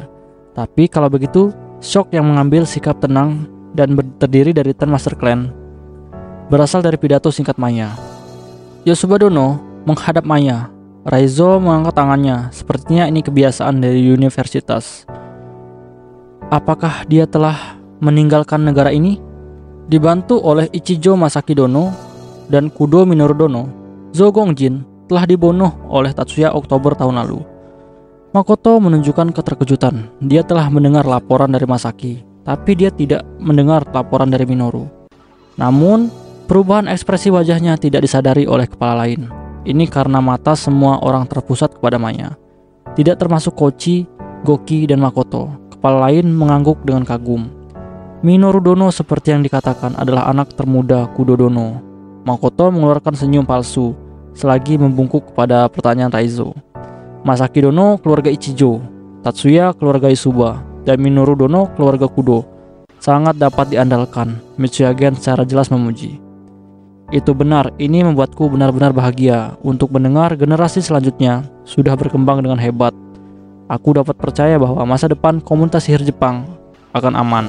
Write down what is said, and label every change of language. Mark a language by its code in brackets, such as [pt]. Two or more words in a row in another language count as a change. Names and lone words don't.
[id] Tapi kalau begitu, Shock yang mengambil sikap tenang dan terdiri dari 10 Master Clan berasal dari pidato singkat Maya. Yosuba Dono menghadap Maya. Raizo mengangkat tangannya. Sepertinya ini kebiasaan dari universitas. Apakah dia telah meninggalkan negara ini? Dibantu oleh Ichijo Masaki Dono dan Kudo Minoru Dono, Zo Gongjin telah dibunuh oleh Tatsuya Oktober tahun lalu. Makoto menunjukkan keterkejutan. Dia telah mendengar laporan dari Masaki, tapi dia tidak mendengar laporan dari Minoru. Namun, perubahan ekspresi wajahnya tidak disadari oleh kepala lain. Ini karena mata semua orang terpusat kepada Maya. Tidak termasuk Kochi, Goki, dan Makoto. Kepala lain mengangguk dengan kagum. Minoru Dono seperti yang dikatakan adalah anak termuda Kudo Dono. Makoto mengeluarkan senyum palsu selagi membungkuk kepada pertanyaan Raizo. Masaki Dono keluarga Ichijo, Tatsuya keluarga Isuba, dan Minoru Dono keluarga Kudo. Sangat dapat diandalkan, Mitsuyagen secara jelas memuji. Itu benar, ini membuatku benar-benar bahagia untuk mendengar generasi selanjutnya sudah berkembang dengan hebat. Aku dapat percaya bahwa masa depan komunitas sihir Jepang akan aman.